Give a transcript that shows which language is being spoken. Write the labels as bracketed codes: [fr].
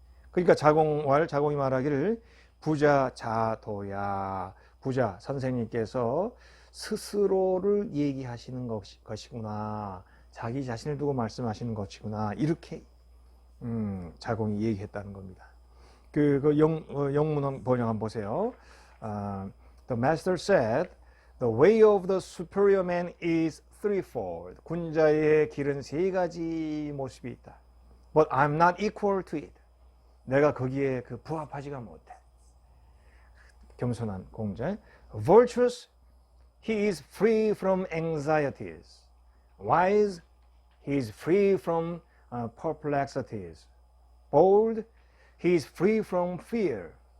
[ko] 그러니까 자공이 말하기를 부자 자도야, 부자 선생님께서 스스로를 얘기하시는 것이구나, 자기 자신을 두고 말씀하시는 것이구나, 이렇게 자공이 얘기했다는 겁니다. 영문 번역 한번 보세요. [en] The master said, the way of the superior man is threefold. [ko] 군자의 길은 세 가지 모습이 있다. [en] But I'm not equal to it. [ko] 내가 거기에 부합하지가 못해. 겸손한 공자. [en] Virtuous, he is free from anxieties. Wise, he is free from perplexities. Bold, he is free from fear.